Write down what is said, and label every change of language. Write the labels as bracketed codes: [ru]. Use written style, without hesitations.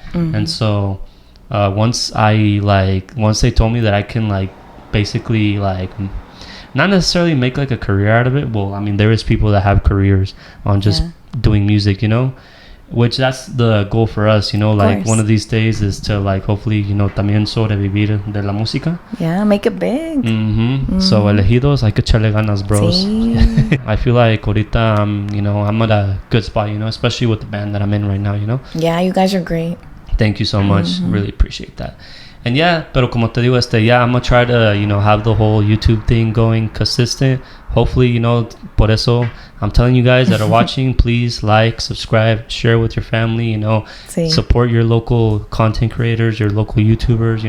[en] And so once they told me that I can like basically like not necessarily make like a career out of it. Well, I mean, there is people that have careers on just doing music, you know, which that's the goal for us, you know, like one of these days is to like hopefully, you know, [es] también sobrevivir de la música. [en] Yeah, make it big. [es] So elegidos, hay que echarle ganas, bros. Sí. [en] I feel like [es] ahorita [en] you know, I'm at a good spot, you know, especially with the band that I'm in right now, you know. Yeah, you guys are great. Thank you so much. Really appreciate that. And yeah, [es] pero como te digo, [en] I'm gonna try to, you know, have the whole YouTube thing going consistent. Hopefully, you know, [es] por eso [en] I'm telling you guys that are watching, please like, subscribe, share with your family, you know, support your local content creators, your local YouTubers.